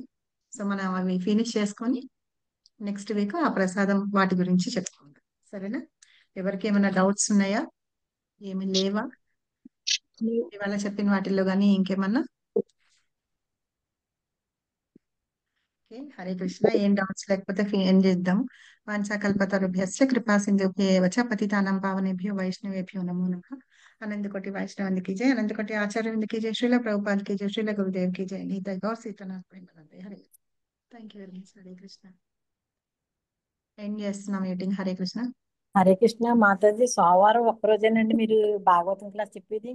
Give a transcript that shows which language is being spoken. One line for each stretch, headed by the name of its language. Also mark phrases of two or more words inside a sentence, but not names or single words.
Telugu: సో మనం అవి ఫినిష్ చేసుకొని
English: next week
Telugu: ఆ ప్రసాదం వాటి గురించి చెప్పుకుందాం. సరేనా? ఎవరికి ఏమైనా డౌట్స్ ఉన్నాయా? ఏమి లేవా ఇవాళ చెప్పిన వాటిల్లో కానీ ఇంకేమన్నా? ఓకే, హరే కృష్ణ. ఏం డౌట్స్ లేకపోతే ఏం చేద్దాం.
Sanskrit: వాంఛాకల్పతరుభ్యశ్చ కృపా సింధుభ్యేవ చ పతితానాం పావనేభ్యో వైష్ణవేభ్యో నమో నమః.
Telugu: అనంతకోటి వైష్ణవందికి జయ, అనంతకోటి ఆచార్యవందికి జయ, శ్రీల ప్రభుపాద్కి జయ, శ్రీల గురుదేవ్కి జయ. నీత గౌర్ సీతనాథ్ ప్రేమానందే. హరే
English: thank you very much.
Telugu: హరే కృష్ణ. ఏం చేస్తున్నాం మీటింగ్? హరే కృష్ణ. హరే కృష్ణ మాతాజీ. సోమవారం ఒక్కరోజేనండి మీరు భాగవతం క్లాస్ చెప్పేది?